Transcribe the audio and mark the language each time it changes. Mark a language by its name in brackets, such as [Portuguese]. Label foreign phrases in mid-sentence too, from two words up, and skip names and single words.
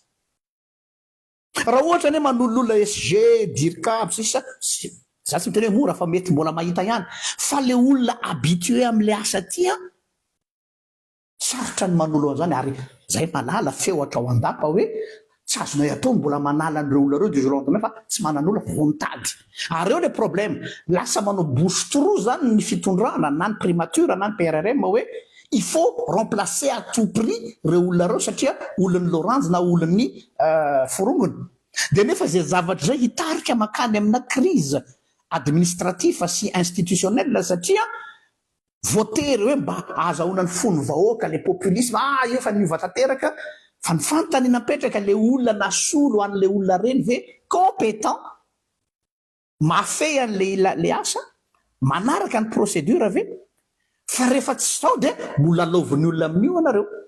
[Malagasy] Raha ohatra ane manolola SG DIRCAP sisa za tsy miteny hoe mora fa mety mbola mahita ihany fa le olona habitué am'le asa tia sarotra ny manolo an'izany ary zay malala feo atrao andapa hoe tsy azonay atao mbola manala an'ireo olona reo [French] du jour au lendemain [Malagasy] fa tsy mananola vo mitady. Ary eo [French] le problème [Malagasy] lasa manao [French] bouche trou [Malagasy] zany ny fitondrana na ny primature na ny PRRM hoe [French] il faut remplacer à tout prix [Malagasy] reo olona reo satria olon'ny Lorange na olon'ny firongony. De nefa zay zavatra zay hitarika makany amina [French] crise administrative [Malagasy] sy institutionnelle satria voatery hoe mba azahoana ny fony vahoaka [French] le populisme [Malagasy] io efa niova tanteraka fa ny fantany napetraka le olona nasolo an'le olona reny ve compétent mafey an'le asa manaraka ny procédure ve fa rehefa tsy sao de mbola laoviny olona amin'io anareo.